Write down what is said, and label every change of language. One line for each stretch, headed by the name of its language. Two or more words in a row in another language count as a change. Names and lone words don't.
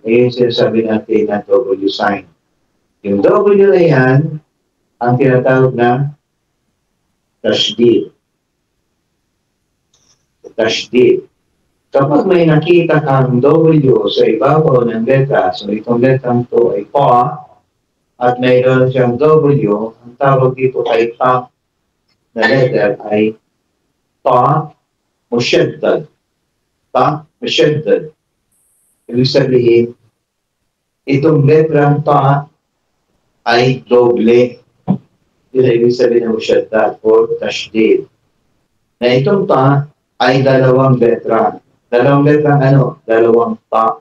Filipino: Ayan sinasabi natin na W sign. Yung W na yan, ang tinatawag na tashdid. Tashdid. Kapag may nakita kang W sa ibabaw ng letra, so itong letrang to ay pa, at mayroon siyang W, ang tawag dito ay ta na letter ay ta mushaddad. Ta mushaddad. Ibig sabihin, itong letrang ta ay doble. Yun ay ibig sabihin ng mushaddad or tashdid. Na itong ta ay dalawang letra. Dalawang letra ano? Dalawang ta.